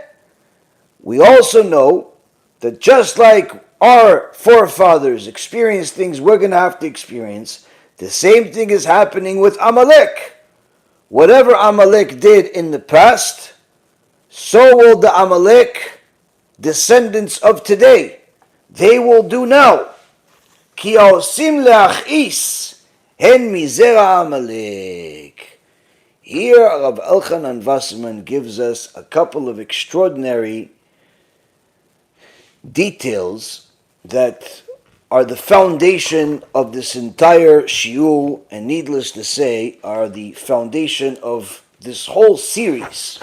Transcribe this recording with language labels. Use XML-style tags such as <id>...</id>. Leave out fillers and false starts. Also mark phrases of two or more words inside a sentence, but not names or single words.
<en>We also know that just like our forefathers experienced things we're going to have to experience, the same thing is happening with Amalek. Whatever Amalek did in the past, so will the Amalek descendants of today. They will do now.</en> <he>כי העושים להכעיס הם מזרע עמלק.</he> <en>Here, Rabbi Elchanan Wasserman gives us a couple of extraordinary details that are the foundation of this entire shiur, and needless to say, are the foundation of this whole series.</en>